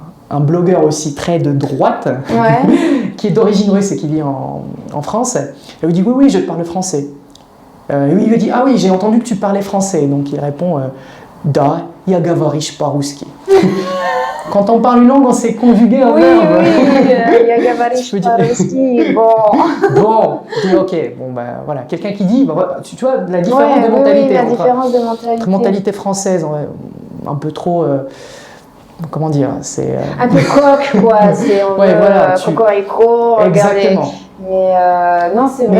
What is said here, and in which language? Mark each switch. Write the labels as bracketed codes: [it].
[fr] un blogueur aussi très de droite, qui est d'origine russe et qui vit en France. Elle lui dit oui, je parle français. Il lui dit ah oui, j'ai entendu que tu parlais français. Donc il répond [ru] da, я говоришь по-русски. [fr] Quand on parle une langue, on sait conjuguer un verbe. Oui, [ru] я говоришь по-русски, bon. [fr] Bon, je dis ok, bon ben voilà, quelqu'un qui dit, tu vois, la différence de mentalité. La différence de mentalité. Mentalité française, un peu trop, comment dire, c'est... Un peu coq, quoi, c'est voilà, cocorico, exactement. Mais non, c'est vrai.